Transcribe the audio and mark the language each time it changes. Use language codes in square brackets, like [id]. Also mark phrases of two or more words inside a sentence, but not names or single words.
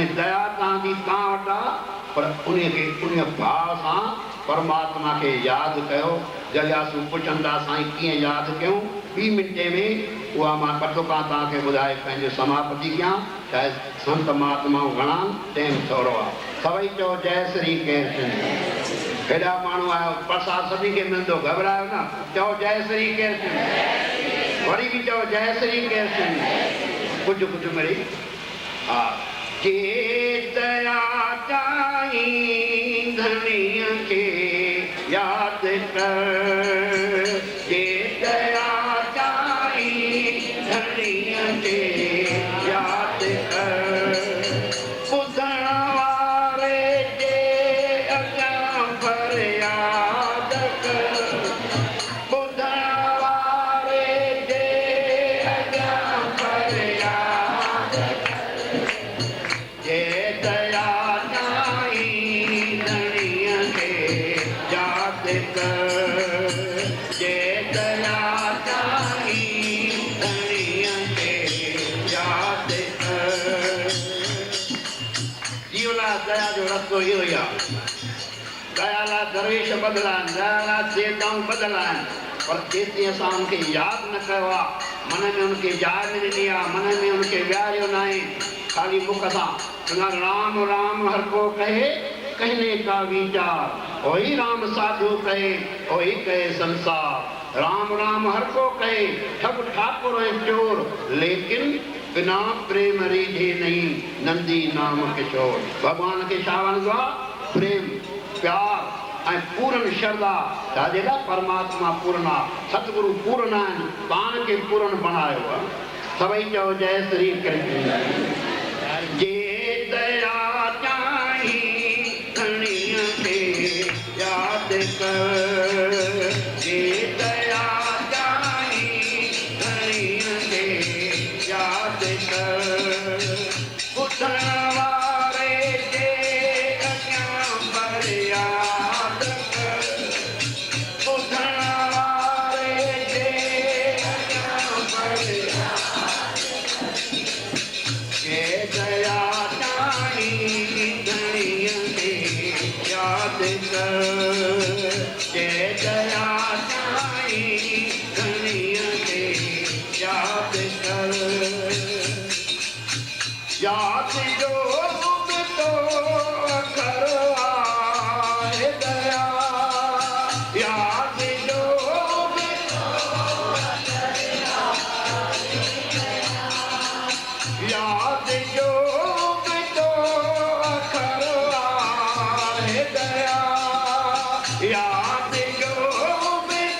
[sd] दया तव्हांजी तव्हां वटि आहे, पर उन भाव सां परमात्मा खे यादि कयो। जलियासूं पुछनि था साईं कीअं यादि कयूं, 2 मिंटे में उहा मां ॿ टुका तव्हांखे ॿुधाए पंहिंजो समापति कयां। चाहे संत महात्माऊं घणा, टाइम थोरो आहे। सभई चओ जय श्री कृष्ण। हेॾा माण्हू आयो, प्रसाद सभिनी खे मिलंदो, घबरायो न, चओ जय श्री कृष्ण। वरी बि चओ जय श्री कृष्ण। कुझु कुझु मिली हा। के दया चाही धणीअ खे यादि कर, के दया चाही धणीअ खे यादि कर। ॿुधण वारे जे अॻियां फरियाद कर, ॿुधण वारे जे जे दया चाही धणीअ खे यादि कर जे दया चाही धणीअ खे यादि कर जीवला दया जो रस्तो इहो ई आहे दया लाइ दरवेश बदिला आहिनि दया लाइ देवताऊं बदिला आहिनि पर जेसीं असां उनखे यादि न कयो आहे मन में उनखे जाइ न ॾिनी आहे मन में उनखे विहारियो न आहे खाली मुख सां चङा [hi] राम राम हर को कहे कहने का वीचार वही राम साधु कहे वही कहे संसार राम राम हर को कहे ठग ठाकुर ऐं चोर लेकिन बिना प्रेम रीझे नहीं नंदी नाम किशोर [sd] भगवान खे छा वणंदो आहे प्रेम प्यार ऐं पूर्ण श्रद्धा छाजे लाइ परमात्मा पूर्ण आहे सतगुरु पूर्ण आहिनि पाण खे पूर्ण बणायो आहे सभई चओ जय श्री कृष्ण जे दया चाही धणीअ खे यादि कर जे दया चाही धणीअ खे यादि कर ॿुधण वारे जे अॻियां फरियाद कर ॿुधण वारे जे अॻियां फरियाद जे दया चाही धणीअ खे यादि कर जे दया चाही धणीअ खे यादि कर यादि जो बि तो अखर आहे दया यादि जो बि यादि जो बि तो अखर आहे दया यादि जो बि